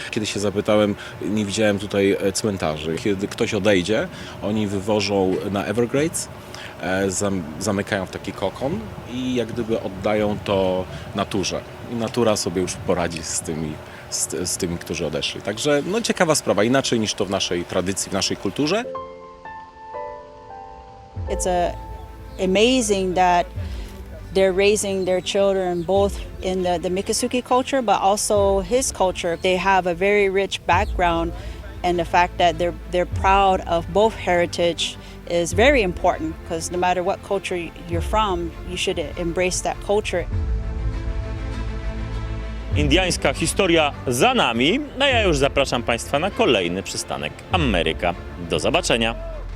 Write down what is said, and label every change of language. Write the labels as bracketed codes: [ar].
[pl] Kiedy się zapytałem, nie widziałem tutaj cmentarzy. Kiedy ktoś odejdzie, oni wywożą na Everglades, zamykają w taki kokon i jak gdyby oddają to naturze. I natura sobie już poradzi z tymi, którzy odeszli. Także ciekawa sprawa, inaczej niż to w naszej tradycji, w naszej kulturze. [en] It's amazing that they're raising their children both in the Miccosukee culture, but also his culture. They have a very rich background, and the fact that they're proud of both heritage is very important, because no matter what culture you're from, you should embrace that culture. [pl] Indiańska historia za nami, a ja już zapraszam Państwa na kolejny przystanek Ameryka. Do zobaczenia.